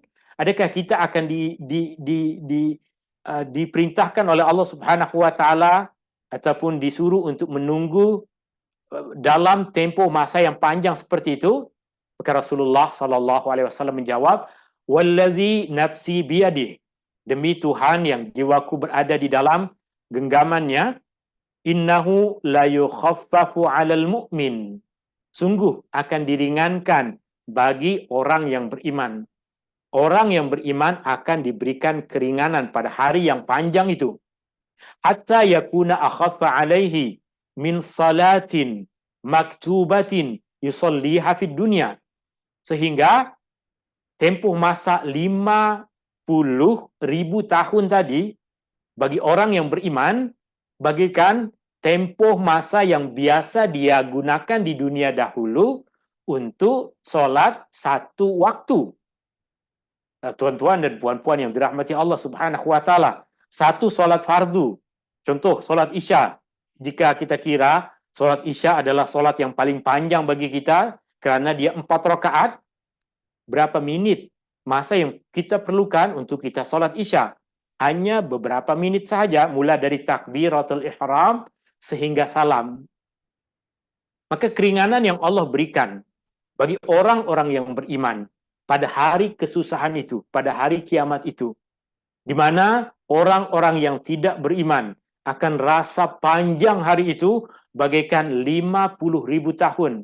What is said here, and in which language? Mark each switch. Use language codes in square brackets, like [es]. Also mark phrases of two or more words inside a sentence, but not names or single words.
[ms] Adakah kita akan diperintahkan oleh [ar] الله سبحانه وتعالى [ms] ataupun disuruh untuk menunggu dalam tempoh masa yang panjang seperti itu? Maka Rasulullah SAW menjawab, [ar] والذي نفسي بيده, [ms] demi Tuhan yang jiwaku berada di dalam genggamannya, [ar] إنه ليخفف على المؤمن, [ms] sungguh akan diringankan bagi orang yang beriman. Orang yang beriman akan diberikan keringanan pada hari yang panjang itu. [ar] حتى يكون أخف عليه من صلاة مكتوبة يصليها في الدنيا. [ms] Sehingga tempoh masa 50.000 tahun tadi bagi orang yang beriman bagaikan tempoh masa yang biasa dia gunakan di dunia dahulu untuk sholat satu waktu. Tuan-tuan dan puan-puan yang dirahmati [ar] الله سبحانه وتعالى, [ms] satu solat fardu, contoh solat Isya. Jika kita kira solat Isya adalah solat yang paling panjang bagi kita kerana dia 4 rakaat, berapa minit masa yang kita perlukan untuk kita solat Isya? Hanya beberapa menit sahaja, mulai dari takbiratul ihram sehingga salam. Maka keringanan yang Allah berikan bagi orang-orang yang beriman pada hari kesusahan itu, pada hari kiamat itu, di mana orang-orang yang tidak beriman akan rasa panjang hari itu bagaikan 50.000 tahun.